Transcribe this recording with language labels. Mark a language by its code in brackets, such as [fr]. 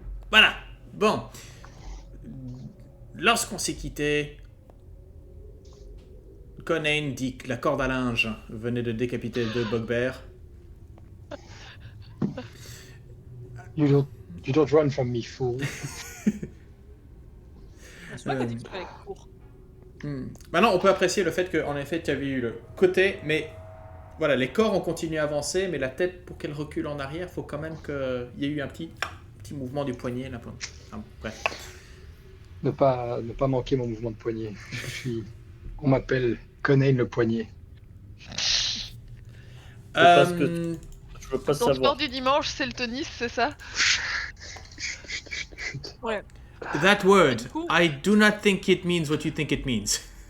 [fr] Voilà. Bon. Lorsqu'on s'est quitté, Conan dit que la corde à linge venait de décapiter deux bugbears. [en] You don't run from me, fool. [fr] C'est moi qui ai dit qu'il fallait court. Maintenant, on peut apprécier le fait qu'en effet, tu avais eu le côté, mais voilà, les corps ont continué à avancer, mais la tête, pour qu'elle recule en arrière, il faut quand même qu'il y ait eu un petit mouvement du poignet. Là. Enfin, bref. Ne pas manquer mon mouvement de poignet. On m'appelle Conan le poignet. Parce que je veux pas Ton savoir. sport du dimanche, c'est le tennis, c'est ça? Ouais. [en] That word, [fr] Du coup- [en] I do not think it means what you think it means.